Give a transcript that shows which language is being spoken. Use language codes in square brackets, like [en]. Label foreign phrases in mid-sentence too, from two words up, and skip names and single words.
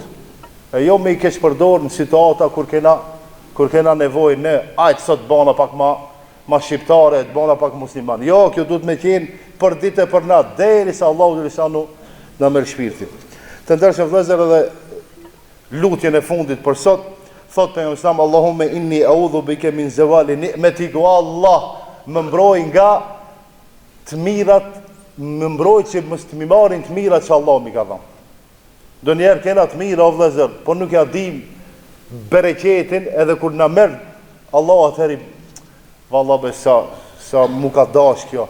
[sq] E jo me i keq përdor në situata kur kena nevojë ne, ajt sot bëna pak ma shqiptare, të bëna pak musliman. Jo, kjo duhet me qenë për ditë e për natë, derisa Allahu xhaleshanu na merr shpirtin. Të ndershëm vëllezër, edhe lutjen e fundit për sot, thot pejgamberi [ar] صلى الله عليه وسلم, اللهم إني أعوذ بك من زوال نعمتك, [sq] o Allah, më mbroj nga të mirat, më mbroj që mos të më marrin të mirat që Allah mi ka dhënë. Donjëherë kena të mira o vëllezër, por nuk ja dim bereqetin, edhe kur na merr Allah atëri vallahi sa mu ka dash kjo.